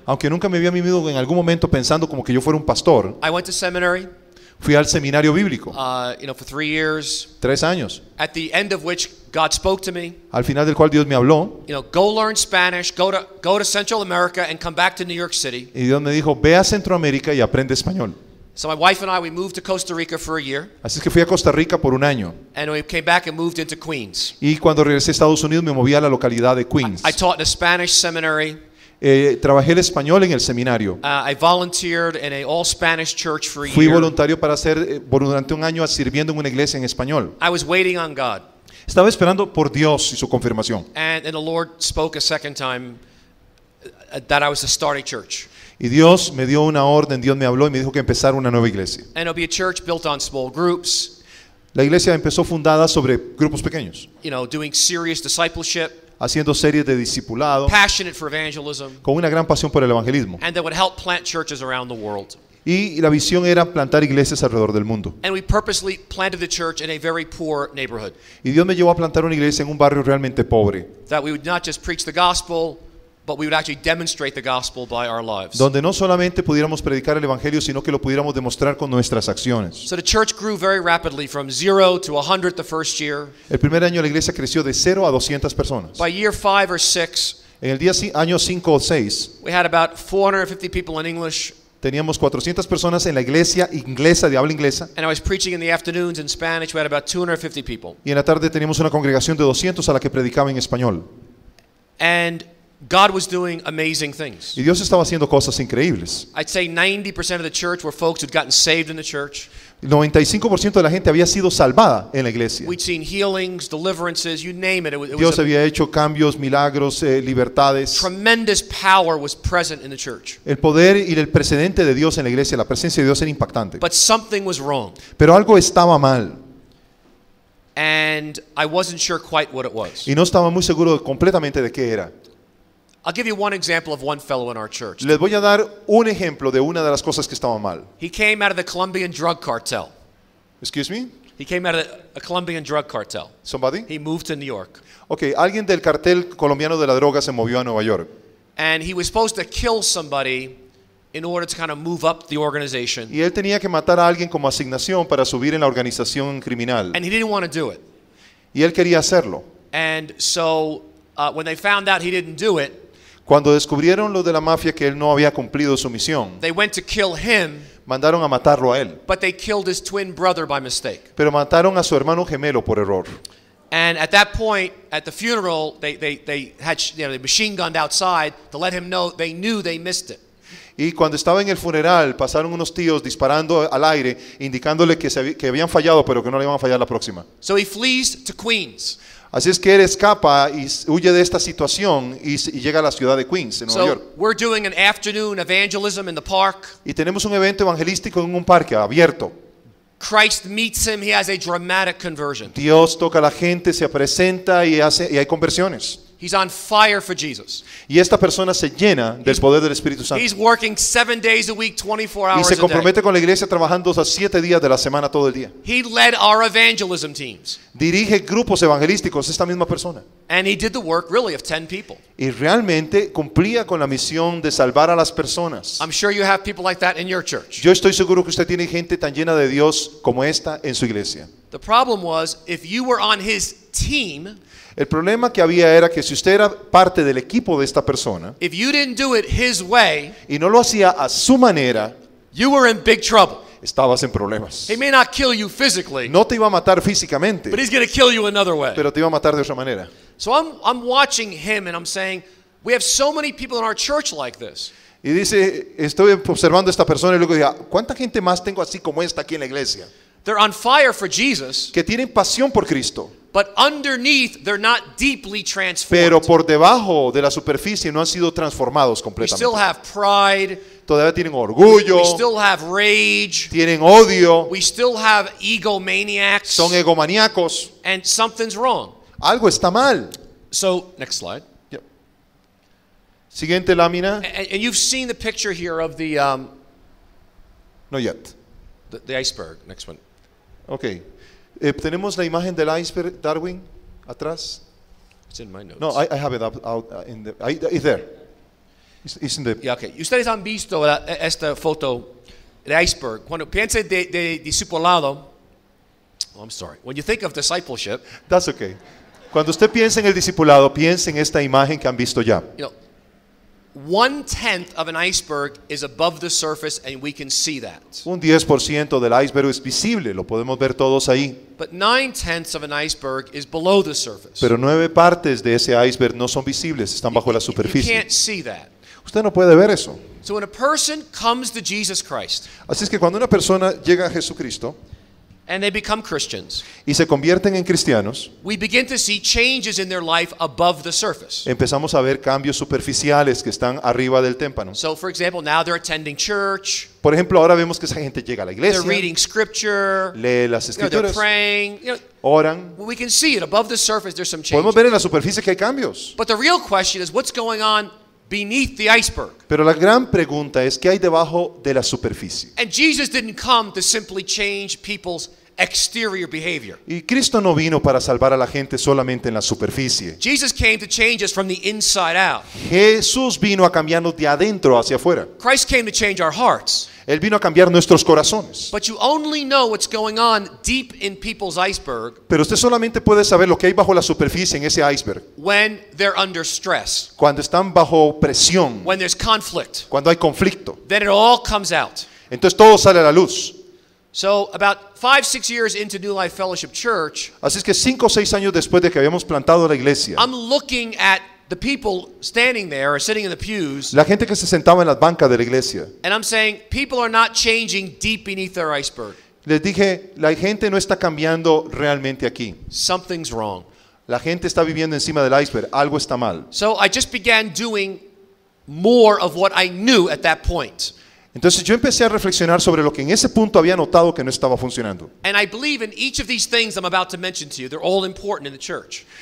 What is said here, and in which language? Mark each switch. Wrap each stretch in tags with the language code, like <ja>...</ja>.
<es>Aunque nunca me había vivido en algún momento pensando como que yo fuera un pastor,</es> <en>I went to seminary.</en> <es>fui al seminario bíblico.</es> <en>For 3 years.</en> <es>3 años.</es> <en>At the end of which God spoke to me.</en> <es>Al final del cual Dios me habló.</es> <en>Go learn Spanish, go to Central America and come back to New York City.</en> <es>Y Dios me dijo, ve a Centroamérica y aprende español.</es> <en>So my wife and I, we moved to Costa Rica for a year.</en> <es>Así es que fui a Costa Rica por un año.</es> <en>And we came back and moved into Queens.</en> <es>Y cuando regresé a Estados Unidos me moví a la localidad de Queens.</es> <en>I taught in a Spanish seminary.</en> <es>Trabajé el español en el seminario.</es> <en>I volunteered in an all-Spanish church for a year.</en> <es>Fui voluntario para hacer durante un año sirviendo en una iglesia en español.</es> <en>I was waiting on God.</en> <es>Estaba esperando por Dios y su confirmación.</es> <en>And the Lord spoke a second time that I was to start a church.</en> <es>Y Dios me dio una orden, Dios me habló y me dijo que empezara una nueva iglesia.</es> <en>And it'll be a church built on small groups.</en> <es>La iglesia empezó fundada sobre grupos pequeños,</es> <en>Doing serious discipleship.</en> <es>haciendo series de discipulado,</es> <en>Passionate for evangelism.</en> <es>con una gran pasión por el evangelismo.</es> <en>And that would help plant churches around the world.</en> <es>Y la visión era plantar iglesias alrededor del mundo.</es> <en>And we purposely planted the church in a very poor neighborhood.</en> <es>Y Dios me llevó a plantar una iglesia en un barrio realmente pobre.</es> <en>That we would not just preach the gospel, but we would actually demonstrate the gospel by our lives.</en> <es>donde no solamente pudiéramos predicar el evangelio, sino que lo pudiéramos demostrar con nuestras acciones.</es> <en>So the church grew very rapidly from 0 to 100 the first year.</en> <es>El primer año la iglesia creció de 0 a 200 personas.</es> <en>By year 5 or 6,</en> <es>En el año 5 o 6</es> <en>we had about 450 people in English,</en> <es>teníamos 400 personas en la iglesia inglesa de habla inglesa,</es> <en>and I was preaching in the afternoons in Spanish. We had about 250 people.</en> <es>y en la tarde teníamos una congregación de 200 a la que predicaba en español.</es> <en>And God was doing amazing things.</en> <es>Y Dios estaba haciendo cosas increíbles.</es> <en>I'd say 90% of the church were folks who'd gotten saved in the church.</en> <es>El 95% de la gente había sido salvada en la iglesia.</es> <en>We'd seen healings, deliverances, you name it. It</en> <es>Dios</es> <en>was</en> <es>había hecho cambios, milagros, libertades.</es> <en>tremendous power was present in the church.</en> <es>El poder y el precedente de Dios en la iglesia, la presencia de Dios era impactante.</es> <en>But something was wrong.</en> <es>Pero algo estaba mal</es> <en>And I wasn't sure quite what it was.</en> <es>y no estaba muy seguro completamente de qué era.</es> <en>I'll give you one example of one fellow in our church.</en> <es>Les voy a dar un ejemplo de una de las cosas que estaba mal.</es> <en>He came out of the Colombian drug cartel. Excuse me? He came out of a Colombian drug cartel. Somebody? He moved to New York.</en> <es>Ok, alguien del cartel colombiano de la droga se movió a Nueva York.</es> <en>And he was supposed to kill somebody in order to kind of move up the organization.</en> <es>Y él tenía que matar a alguien como asignación para subir en la organización criminal.</es> <en>And he didn't want to do it.</en> <es>Y él quería hacerlo.</es> <en>And so when they found out he didn't do it,</en> <es>Cuando descubrieron los de la mafia que él no había cumplido su misión,</es> <en>they went to kill him,</en> <es>mandaron a matarlo a él.</es> <en>but they killed his twin brother by mistake.</en> <es>Pero mataron a su hermano gemelo por error.</es> <en>And at that point, at the funeral, they had they machine gunned outside to let him know they knew they missed it.</en> <es>Y cuando estaba en el funeral, pasaron unos tíos disparando al aire, indicándole que habían fallado, pero que no le iban a fallar la próxima.</es> <en>So he flees to Queens.</en> <es>Así es que él escapa y huye de esta situación y llega a la ciudad de Queens, en Nueva York.</es> <en>So we're doing an afternoon evangelism in the park.</en> <es>Y tenemos un evento evangelístico en un parque abierto.</es> <en>Christ meets him. He has a dramatic conversion.</en> <es>Dios toca a la gente, se presenta y hay conversiones.</es> <en>He's on fire for Jesus.</en> <es>Y esta persona se llena del poder del Espíritu Santo.</es> <en>He's working 7 days a week, 24</en> <es>Y</es> <en>hours</en> <es>se</es> <en>a day.</en> <es>compromete con la iglesia trabajando hasta 7 días de la semana todo el día.</es> <en>He led our evangelism teams.</en> <es>Dirige grupos evangelísticos, esta misma persona.</es> <en>And he did the work really of 10 people.</en> <es>Y realmente cumplía con la misión de salvar a las personas.</es> <en>I'm sure you have people like that in your church.</en> <es>Yo estoy seguro que usted tiene gente tan llena de Dios como esta en su iglesia.</es> <en>The problem was, if you were on his team,</en> <es>El problema que había era que si usted era parte del equipo de esta persona</es> <en>if you didn't do it his way,</en> <es>y no lo hacía a su manera,</es> <en>you were in big trouble.</en> <es>estabas en problemas.</es> <en>He may not kill you physically,</en> <es>No te iba a matar físicamente,</es> <en>but he's going to kill you another way.</en> <es>pero te iba a matar de otra manera.</es> <en>So I'm watching him and I'm saying, we have so many people in our church like this.</en> <es>Y dice, estoy observando a esta persona y luego digo, ¿cuánta gente más tengo así como esta aquí en la iglesia?</es> <en>They're on fire for Jesus,</en> <es>Que tienen pasión por Cristo,</es> <en>but underneath they're not deeply</en> <es>pero</es> <en>transformed.</en> <es>por debajo de la superficie no han sido transformados</es> <en>We still</en> <es>completamente.</es> <en>have pride,</en> <es>Todavía tienen orgullo,</es> <en>we still have rage,</en> <es>tienen odio,</es> <en>we still have egomaniacs,</en> <es>son egomaníacos.</es> <en>and something's wrong.</en> <es>Algo está mal.</es> <en>So, next slide.</en> <es>Siguiente lámina.</es> <en>And you've seen the picture here of the No yet. iceberg. Next one. Ok.</en> <es>Tenemos la imagen del iceberg, Darwin, atrás.</es> <en>It's in my notes. No, I have it out in the. It's there. It's in the. Yeah, okay.</en> <es>Ustedes han visto esta foto de iceberg. Cuando piensa de discipulado,</es> <en>I'm sorry. When you think of discipleship, That's okay.</en> <es>Cuando usted piensa en el discipulado, piensa en esta imagen que han visto ya.</es> <en>you know, 1/10 of an iceberg is above the surface, and we can see that.</en> <es>Un 10% del iceberg es visible, lo podemos ver todos ahí.</es> <en>But 9/10 of an iceberg is below the surface.</en> <es>Pero 9 partes de ese iceberg no son visibles, están bajo la</es> <en>You</en> <es>superficie.</es> <en>can't see that.</en> <es>Usted no puede ver eso.</es> <en>So when a person comes to Jesus Christ</en> <es>Así es que cuando una persona llega a Jesucristo</es> <en>and they become Christians,</en> <es>y se convierten en cristianos,</es> <en>we begin to see changes in their life above the surface.</en> <es>empezamos a ver cambios superficiales que están arriba del témpano.</es> <en>So, for example, now they're attending church,</en> <es>Por ejemplo, ahora vemos que esa gente llega a la</es> <en>they're</en> <es>iglesia,</es> <en>reading scripture,</en> <es>lee las</es> <en>they're</en> <es>escrituras,</es> <en>praying.</en> <es>oran.</es> <en>We can see it above the surface. There's some</en> <es>Podemos</es> <en>change.</en> <es>ver en la superficie que hay cambios.</es> <en>But the real question is, what's going on beneath the iceberg?</en> <es>Pero la gran pregunta es, ¿qué hay debajo de la superficie?</es> <en>And Jesus didn't come to simply change people's exterior behavior.</en> <es>Y Cristo no vino para salvar a la gente solamente en la superficie.</es> <en>Jesus came to change us from the inside out.</en> <es>Jesús vino a cambiarnos de adentro hacia afuera.</es> <en>Christ came to change our hearts.</en> <es>Él vino a cambiar nuestros corazones.</es> <en>But you only know what's going on deep in people's iceberg</en> <es>Pero usted solamente puede saber lo que hay bajo la superficie en ese iceberg</es> <en>when they're under stress,</en> <es>cuando están bajo presión,</es> <en>when there's conflict.</en> <es>cuando hay conflicto.</es> <en>Then it all comes out.</en> <es>Entonces todo sale a la luz.</es> <en>So about 5-6 years into New Life Fellowship Church,</en> <es>Así es que 5 o 6 años después de que habíamos plantado la iglesia,</es> <en>I'm looking at the people standing there or sitting in the pews,</en> <es>la gente que se sentaba en las bancas de la iglesia,</es> <en>and I'm saying people are not changing deep beneath their iceberg.</en> <es>les dije, la gente no está cambiando realmente aquí.</es> <en>Something's wrong.</en> <es>La gente está viviendo encima del iceberg, algo está mal.</es> <en>So I just began doing more of what I knew at that point.</en> <es>Entonces yo empecé a reflexionar sobre lo que en ese punto había notado que no estaba funcionando.</es> <en>And I believe in each of these things I'm about to mention to you, they're all important in the church.</en>